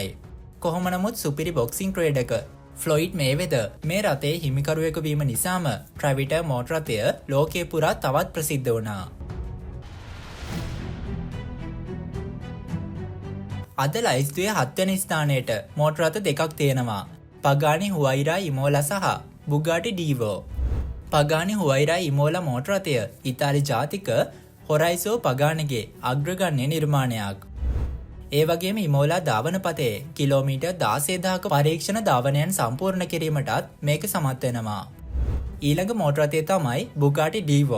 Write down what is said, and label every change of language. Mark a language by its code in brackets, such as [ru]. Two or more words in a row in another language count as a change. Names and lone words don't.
[si] කොහොම නමුත් සුපිරි බොක්සිං ක්‍රීඩක ෆ්ලොයිඩ් මේවෙදර් මේ රථයේ හිමිකරුවෙකු වීම නිසාම Travita මෝටර් රථය ලෝකයේ පුරා තවත් ප්‍රසිද්ධ වුණා. අද ලයිස්තුවේ 7 වෙනි ස්ථානයට මෝටර් රථ දෙකක් තියෙනවා. Pagani Huayra Imola සහ Bugatti Divo. Pagani Huayra Imola මෝටර් රථය ඉතාලි ජාතික Horizon Paganiගේ අග්‍රගණ්‍ය නිර්මාණයක්. ඒ වගේම Imola ධාවන පතේ කිලෝමීටර් 16000ක පරීක්ෂණ ධාවනයන් සම්පූර්ණ කිරීමටත් මේක සමත් වෙනවා. ඊළඟ මෝටර් රථය තමයි Bugatti Divo.